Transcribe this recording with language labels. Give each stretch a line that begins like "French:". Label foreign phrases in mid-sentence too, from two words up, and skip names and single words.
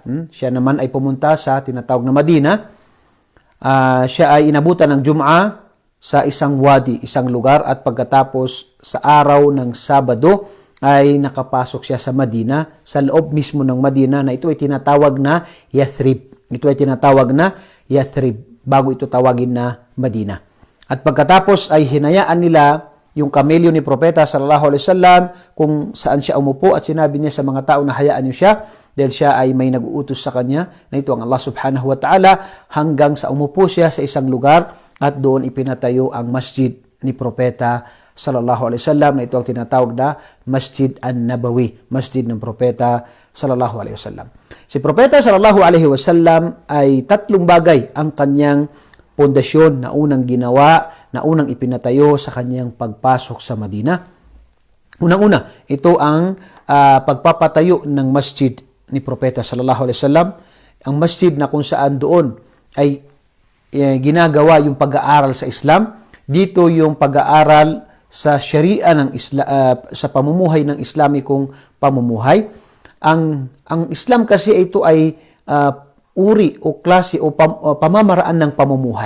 Filipino: Siya naman ay pumunta sa tinatawag na Madina. Siya ay inabutan ng Jum'ah sa isang wadi, isang lugar, at pagkatapos sa araw ng Sabado ay nakapasok siya sa Madina, sa loob mismo ng Madina, na ito ay tinatawag na Yathrib. Ito ay tinatawag na Yathrib, bago ito tawagin na Madina. At pagkatapos ay hinayaan nila yung kamelyo ni Propeta
Arabic: صلى الله عليه وسلم
Filipino: kung saan siya umupo, at sinabi niya sa mga tao na hayaan niyo siya dahil siya ay may nag-uutos sa kanya, na ito ang Allah
Arabic: سبحانه وتعالى,
Filipino: hanggang sa umupo siya sa isang lugar at doon ipinatayo ang masjid ni Propeta
Arabic: صلى الله عليه وسلم,
Filipino: na ito ang tinatawag na Masjid An-Nabawi, masjid ng Propeta
Arabic: صلى الله عليه وسلم.
Filipino: Si Propeta
Arabic: صلى الله عليه وسلم
Filipino: ay 3 bagay ang kanyang pundasyon na unang ginawa, na unang ipinatayo sa kanyang pagpasok sa Madina. Unang-una, ito ang pagpapatayo ng masjid ni Propeta
Arabic: صلى الله عليه وسلم,
Filipino: ang masjid na kung saan doon ay ginagawa yung pag-aaral sa Islam. Dito yung pag-aaral sa Sharia ng sa pamumuhay ng Islamikong pamumuhay. Ang Islam kasi ito ay uri o klase o pamamaraan ng pamumuhay.